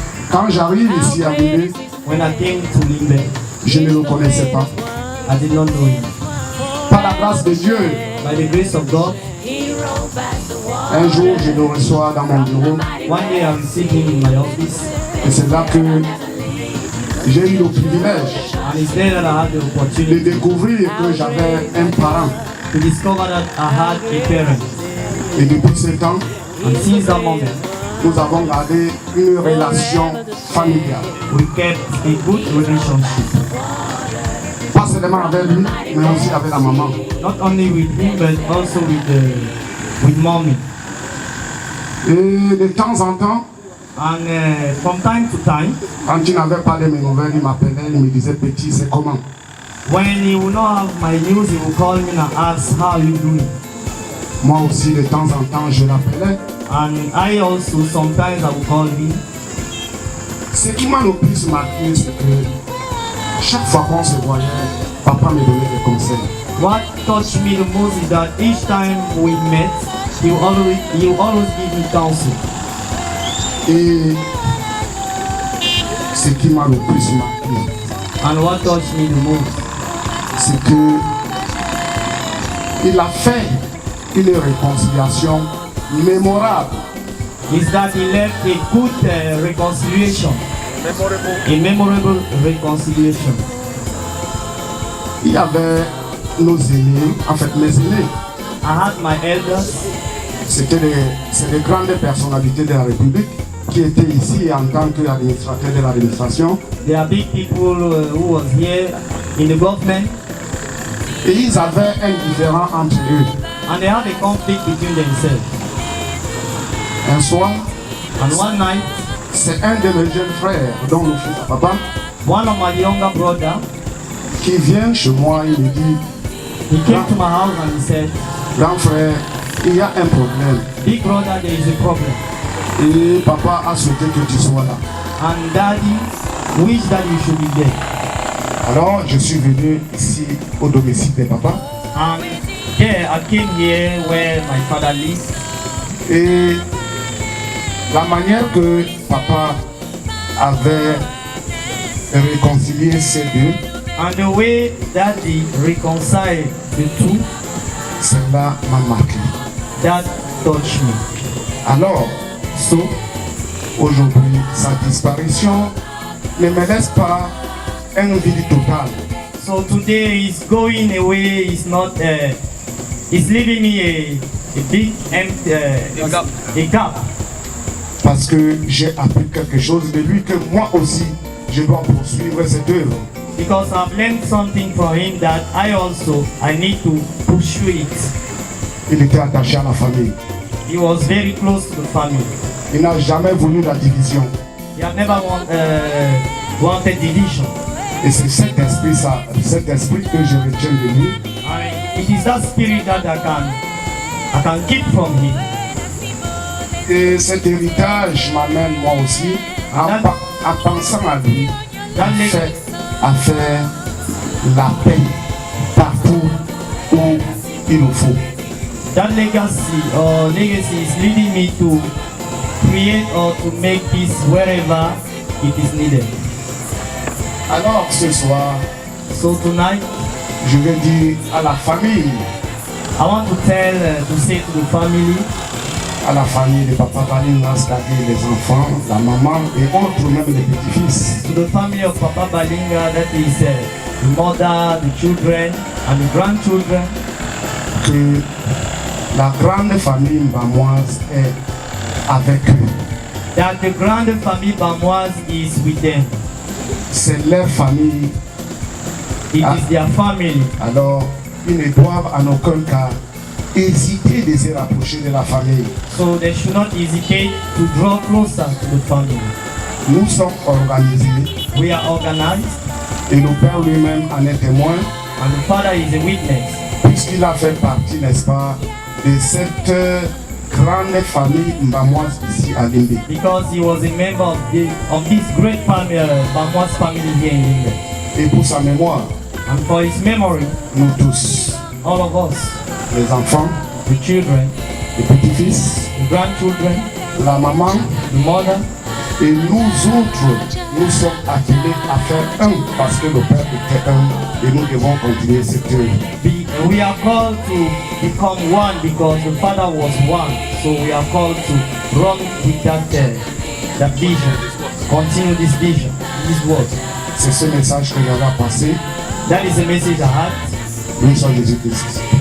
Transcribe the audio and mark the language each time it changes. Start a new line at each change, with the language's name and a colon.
French: Quand j'arrive ici à Limbe,
English: When I came to Limbe,
French: je ne le connaissais pas.
English: I did not know him.
French: Par la grâce de Dieu,
English: By the grace of God,
French: un jour je le reçois dans mon bureau
English: one day I received him in my office,
French: et c'est là que j'ai eu le privilège
English: and it's there that I had the
French: de
English: opportunity
French: découvrir que j'avais un parent.
English: to discover that I had a parent.
French: Et depuis ce temps,
English: And since that moment,
French: nous avons gardé une relation familiale.
English: We kept a good relationship.
French: Pas seulement avec lui, mais aussi avec la maman.
English: Not only with him, but also with mommy.
French: Et de temps en temps,
English: And from time to time,
French: quand il n'avait pas de mes nouvelles, il m'appelait, il me disait petit, c'est comment?
English: when he will not have my news, he will call me and ask how you doing.
French: Moi aussi, de temps en temps, je l'appelais.
English: And I also sometimes I will call him.
French: Ce qui m'a le plus marqué, c'est que chaque fois qu'on se voyait, papa me donnait des conseils.
English: What touched me the most is that each time we met, he will always give me counsel.
French: Et ce qui m'a le plus marqué,
English: And what touched me the most
French: c'est que il a fait une réconciliation mémorable.
English: is that he left a good reconciliation, a memorable reconciliation.
French: Il y avait nos aînés, en fait mes aînés,
English: I had my elders,
French: c'est des grandes personnalités de la République qui étaient ici en tant qu'administrateurs de l'administration.
English: they are big people who was here in the government,
French: Et ils avaient un différend entre eux.
English: and they had a conflict between themselves.
French: Un soir,
English: And one night,
French: c'est un de mes jeunes frères, dont le fils à papa,
English: one of my younger brother,
French: qui vient chez moi, il me dit,
English: he came to my house and he said,
French: grand frère, il y a un problème.
English: big brother, there is a problem.
French: Et papa a souhaité que tu sois là.
English: And daddy wish that you should be there.
French: Alors, je suis venu ici au domicile de papa.
English: And there I came here where my father lives.
French: Et la manière que papa avait réconcilié ces deux,
English: And the way daddy reconciled the two,
French: cela m'a marqué.
English: that touched me.
French: Alors,
English: So
French: aujourd'hui, sa disparition ne me laisse pas un vide total.
English: So today he's going away. He's not. He's leaving me a big empty a gap.
French: Parce que j'ai appris quelque chose de lui que moi aussi, je dois poursuivre cette œuvre.
English: Because I've learned something from him that I need to pursue it.
French: Il était attaché à la famille.
English: He was very close to the family.
French: Il n'a jamais voulu la division.
English: He had never wanted division.
French: Et c'est cet esprit que je retiens de lui.
English: And it is that spirit that I can keep from him.
French: Et cet héritage m'amène moi aussi, en pensant à lui, à faire la paix partout où il le faut.
English: That legacy is leading me to create or to make peace wherever it is needed.
French: Alors ce soir,
English: So tonight,
French: je vais dire à la famille,
English: I want to say to the family,
French: à la famille de Papa Balinga, c'est-à-dire les enfants, la maman et autres, même les petits-fils,
English: to the family of Papa Balinga, that is the mother, the children, and the grandchildren,
French: que la grande famille mbamoise est avec eux.
English: that the grand family Bamoise is with them.
French: C'est leur famille,
English: It is their family.
French: alors ils ne doivent en aucun cas hésiter de se rapprocher de la famille.
English: So they should not hesitate to draw closer to the family.
French: Nous sommes organisés
English: We are organized,
French: et le Père lui-même en est témoin,
English: and the Father is a witness.
French: puisqu'il a fait partie, n'est-ce pas, de cette grande famille mbamoise ici à Limbe.
English: Because he was a member of this great family, Bamoise family here in England.
French: Et pour sa mémoire,
English: And for his memory,
French: nous tous,
English: all of us,
French: les enfants,
English: the children,
French: les petits-fils,
English: the grandchildren,
French: la maman
English: the mother,
French: et nous autres, nous sommes appelés à faire un parce que le Père était un et nous devons continuer cette œuvre.
English: we are called to become one because the Father was one. So we are called to run with that vision, continue this vision, this word.
French: C'est ce message que j'avais à passer.
English: That is the message I had.
French: Nous sommes Jésus-Christ.